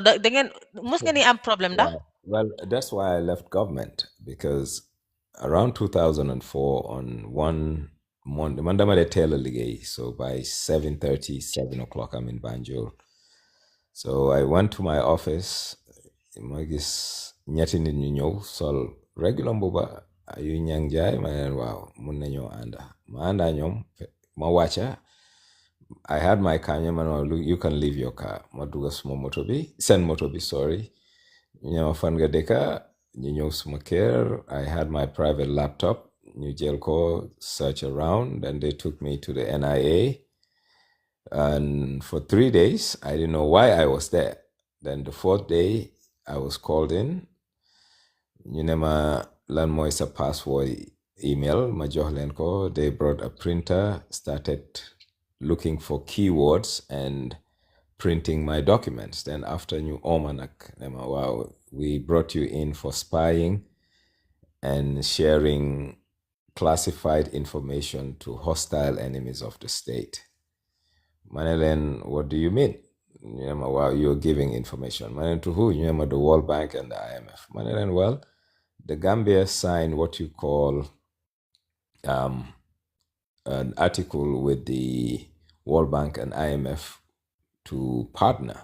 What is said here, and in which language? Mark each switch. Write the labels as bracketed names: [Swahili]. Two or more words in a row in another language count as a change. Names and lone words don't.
[English] Dengan musgani am problem da. Yeah, well, that's why I left government because around 2004 on one Monday, Monday Taylor Ligay, so by 7:30, 7 o'clock, I'm in Banjul. So I went to my office. [Wolof] Ma gis ñetti nit ñu ñëw sol regular mbuba yu Nyang jaay ma leen waaw mun nañoo ànda ma ànda ñoom ma wàcca [English] I had my car [Wolof] ñu man ma [English] you can leave your car [Wolof] ma dugga suma moto bi seen moto bi sorry ñu ne ma fan nga dëkka ñu ñëw suma kër [English] I had my private laptop [Wolof] ñu jël ko [English] search around and they took me to the NIA and for 3 days I didn't know why I was there. Then the fourth day I was called in [Wolof] ñu ne ma lan mooy sa password email ma jox leen ko [English] they brought a printer started looking for keywords and printing my documents. Then after [Wolof] ñu ooma nag ne ma waaw [English] we brought you in for spying and sharing classified information to hostile enemies of the state. Manelen, what do you mean? Well, you're giving information. Manelen, to who? The World Bank and the IMF. Manelen, well, the Gambia signed what you call an article with the World Bank and IMF to partner.